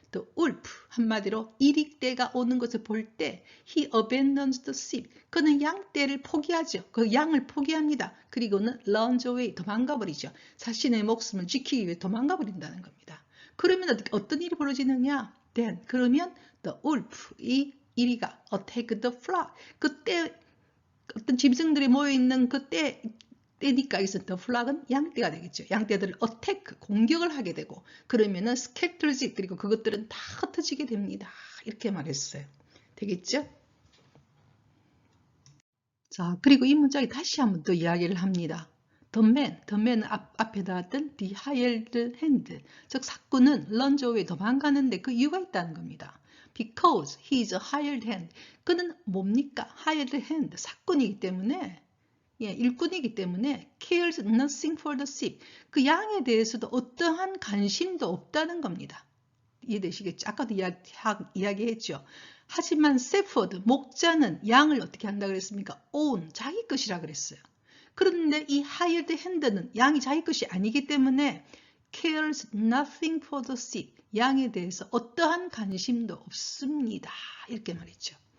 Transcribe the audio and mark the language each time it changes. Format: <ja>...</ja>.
<en>The wolf,</en> <ko>한마디로 이리떼가 오는 것을 볼 때</ko> <en>he abandons the sheep.</en> <ko>그는 양떼를 포기하죠. 그 양을 포기합니다. 그리고는</ko> <en>runs away,</en> <ko>도망가 버리죠. 자신의 목숨을 지키기 위해 도망가 버린다는 겁니다. 그러면 어떤 일이 벌어지느냐?</ko> <en>Then,</en> <ko>그러면</ko> <en>the wolf,</en> <ko>이 이리가</ko> <en>attack the flock.</en> <ko>그때 어떤 짐승들이 모여있는 떼니까 있었던 the flock은 양떼가 되겠죠. 양떼들을 attack, 공격을 하게 되고 그러면은 scatters, 그리고 그것들은 다 흩어지게 됩니다. 이렇게 말했어요. 되겠죠? 자, 그리고 이 문장이 다시 한번 더 이야기를 합니다. the man은 앞에 나왔던 the hired hand, 즉 사꾼은</ko> <en>run away,</en> <ko>도망가는데 그 이유가 있다는 겁니다.</ko> <en>Because he is a hired hand.</en> <ko>그는 뭡니까? hired hand, 사꾼이기 때문에, 일꾼이기 때문에</ko> <en>cares nothing for the sheep.</en> <ko>그 양에 대해서도 어떠한 관심도 없다는 겁니다. 이해되시겠죠? 아까도 이야기했죠. 하지만 세퍼드, 목자는 양을 어떻게 한다 그랬습니까? own, 자기 것이라 그랬어요. 그런데 이 hired hand는 양이 자기 것이 아니기 때문에</ko> <en>cares nothing for the sheep,</en> <ko>양에 대해서 어떠한 관심도 없습니다. 이렇게 말했죠.</ko>